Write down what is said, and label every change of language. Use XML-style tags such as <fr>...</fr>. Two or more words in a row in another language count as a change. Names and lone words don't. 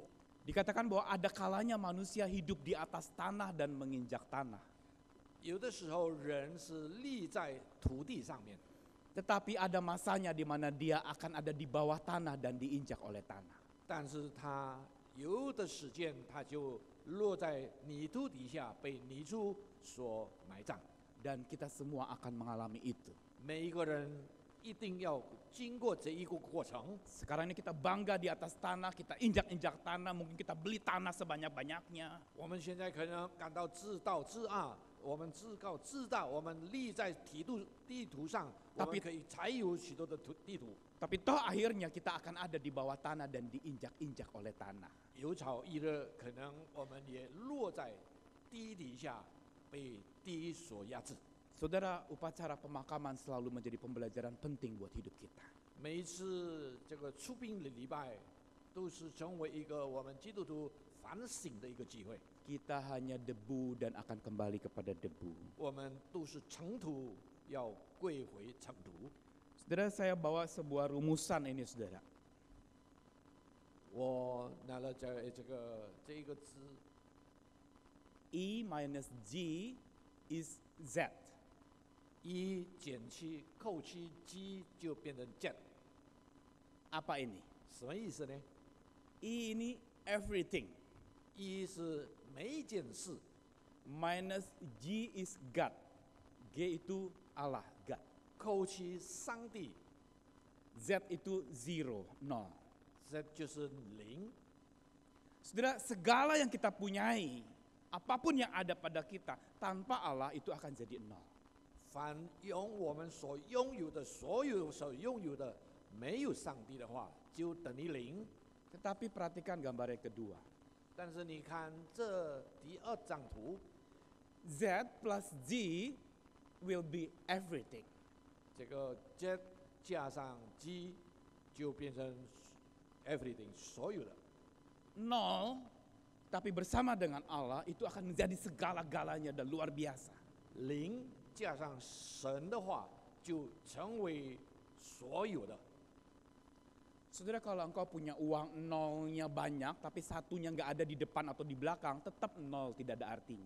<id>Dikatakan bahwa ada kalanya manusia hidup di atas tanah dan menginjak tanah.</id> <zh>有的时候人是立在土地上面，</zh> <id>Tetapi ada masanya di mana dia akan ada di bawah tanah dan diinjak oleh tanah.</id> <zh>但是他有的时间他就落在泥土底下，被泥土所埋葬。</zh> <id>Dan kita semua akan mengalami itu.</id> <zh>每一个人一定要经过这一个过程。</zh> <id>Sekarang ini kita bangga di atas tanah, kita injak-injak tanah, mungkin kita beli tanah sebanyak-banyaknya.</id> <zh>我们现在可能感到自大自傲，我们自高自大，我们立在地图上，我们可以采有许多的地图。</zh> <id>Tapi toh akhirnya kita akan ada di bawah tanah dan diinjak-injak oleh tanah.</id> <zh>有朝一日，可能我们也落在地底下，被地所压制。</zh> <id>Saudara, upacara pemakaman selalu menjadi pembelajaran penting buat hidup kita.</id> <zh>每一次这个出殡的礼拜，都是成为一个我们基督徒反省的一个机会。</zh> <id>Kita hanya debu dan akan kembali kepada debu.</id> <zh>我们都是尘土，要归回尘土。</zh> <id>Saudara, saya bawa sebuah rumusan ini, saudara.</id> <zh>我拿了这一个字</zh> <en>E minus G is Z.</en> <zh>，E 减去扣去 G 就变成 Z，</zh> <id>Apa ini?</id> <zh>什么意思呢</zh> <id>E ini everything.</id> <zh>？E 是每一件事</zh> <en>Minus G is God.</en> <id>G itu Allah,</id> <en>God.</en> <zh>扣去上帝</zh> <id>Z itu zero, nol.</id> <zh>，Z 就是零。</zh> <id>Saudara, segala yang kita punyai, apapun yang ada pada kita, tanpa Allah itu akan jadi nol.</id> <zh>凡用我们所拥有的，所有所拥有的，没有上帝的话，就等于零。</zh> <id>Tetapi perhatikan gambar yang kedua.</id> <zh>但是你看这第二张图，</zh> <en>Z plus G will be everything.</en> <zh>这个 Z 加上 G 就变成 everything 所有的。</zh> <id>Nol, tapi bersama dengan Allah itu akan menjadi segala-galanya dan luar biasa.</id> <zh>零加上神的话，就成为所有的。</zh> <id>Saudara, kalau engkau punya uang nolnya banyak, tapi satunya nggak ada di depan atau di belakang, tetap nol, tidak ada artinya.</id>